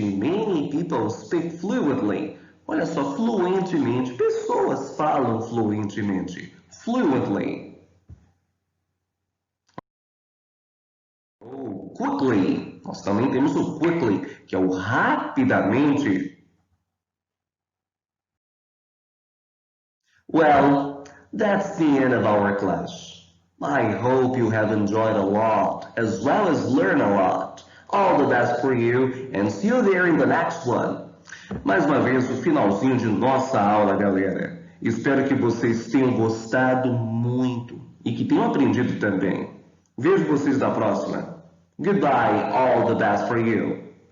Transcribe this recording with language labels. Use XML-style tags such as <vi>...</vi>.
<en>Many people speak fluently.</en> <pt>Olha só, fluentemente. Pessoas falam fluentemente. Fluently. Oh, quickly. Nós também temos o quickly, que é o rapidamente.</pt> <en>Well, that's the end of our class. I hope you have enjoyed a lot, as well as learned a lot. All the best for you, and see you there in the next one.</en> <pt>Mais uma vez, o finalzinho de nossa aula, galera. Espero que vocês tenham gostado muito e que tenham aprendido também. Vejo vocês na próxima.</pt> <en>Goodbye, all the best for you.</en>